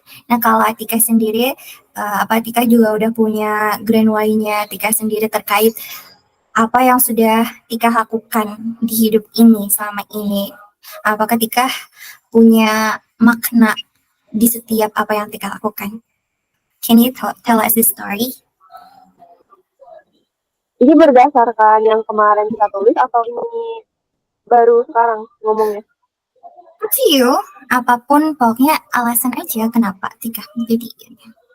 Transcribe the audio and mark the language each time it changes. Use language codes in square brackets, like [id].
[id] Nah kalau Atika sendiri, apa Atika juga udah punya Grand Why-nya Atika sendiri terkait apa yang sudah Tika lakukan di hidup ini selama ini? Apakah Tika punya makna di setiap apa yang Tika lakukan? [en] Can you tell us the story? [id] Ini berdasarkan yang kemarin kita tulis atau ini baru sekarang ngomongnya? [en] Up to you. [id] Apapun, pokoknya alasan aja kenapa Tika jadi ini.